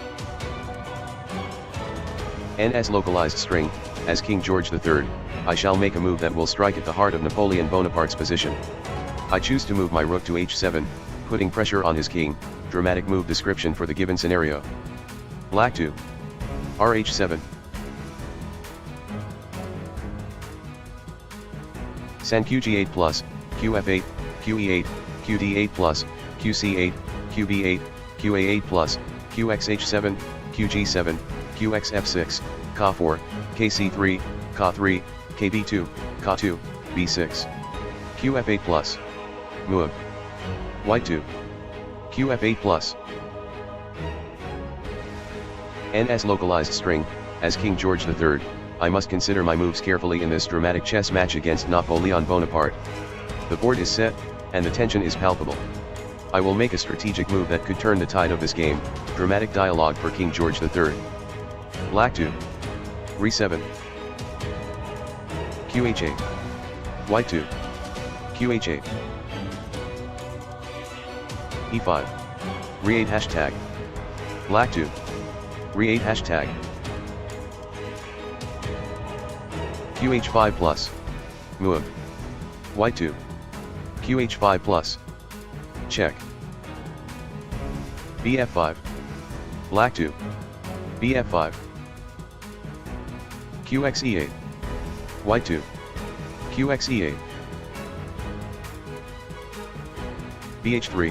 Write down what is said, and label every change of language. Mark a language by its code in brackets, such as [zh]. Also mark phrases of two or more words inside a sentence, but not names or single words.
[en] As localized string, as King George III, I shall make a move that will strike at the heart of Napoleon Bonaparte's position. I choose to move my rook to h7, putting pressure on his king. Dramatic move description for the given scenario. Black 2. rh7. San qg8 plus, qf8, qe8, qd8 plus, qc8, qb8, qa8 plus, qxh7, qg7, qxf6, ka4, kc3, ka3, kb2, ka2, b6. qf8 plus. Move. White 2. qf8 plus. As localized string, as King George III, I must consider my moves carefully in this dramatic chess match against Napoleon Bonaparte. The board is set, and the tension is palpable. I will make a strategic move that could turn the tide of this game. Dramatic dialogue for King George III. Black 2. re7. qh8. White 2. qh8. e5. re8 hashtag. Black 2. re8 hashtag. qh5 plus. Move. White 2. qh5 plus. Check. bf5. Black 2. bf5. qxe8. White 2. qxe8. bh3.